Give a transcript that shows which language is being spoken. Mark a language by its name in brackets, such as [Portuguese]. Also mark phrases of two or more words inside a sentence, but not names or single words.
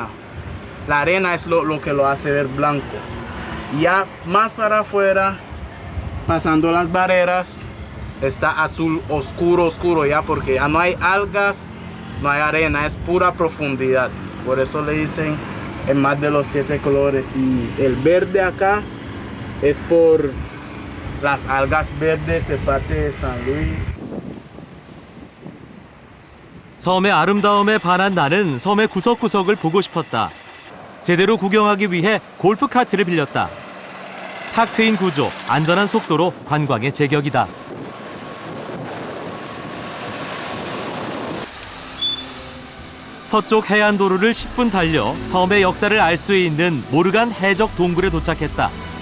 [Spanish] La arena es lo que lo hace ver blanco. Ya más para afuera, pasando las barreras, está azul oscuro, oscuro ya, porque ya no hay algas, no hay arena, es pura profundidad. Por eso le dicen en más de los 7 colores. Y el verde acá es por las algas verdes de parte de San Luis. [Korean] 섬의 아름다움에 반한 나는 섬의 구석구석을 보고 싶었다. 제대로 구경하기 위해 골프 카트를 빌렸다. 탁 트인 구조, 안전한 속도로 관광의 제격이다. 서쪽 해안도로를 10분 달려 섬의 역사를 알 수 있는 모르간 해적 동굴에 도착했다.